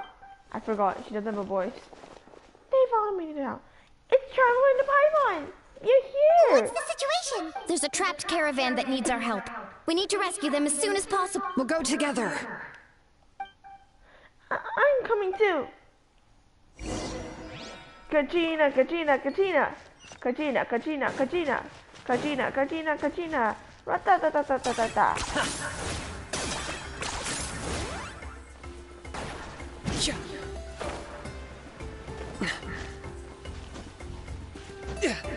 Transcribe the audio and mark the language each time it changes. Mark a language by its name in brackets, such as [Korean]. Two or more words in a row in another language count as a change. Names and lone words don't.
[English] I forgot, she doesn't have a voice. They vomited out. It's Travel in the Python! You're here! What's the situation? There's a trapped caravan that needs our help. We need to rescue them as soon as possible. We'll go together. I'm coming too. Kachina, Kachina, Kachina. Kachina, Kachina, Kachina. Kachina, Kachina, Kachina. Ratatatatata. Yeah.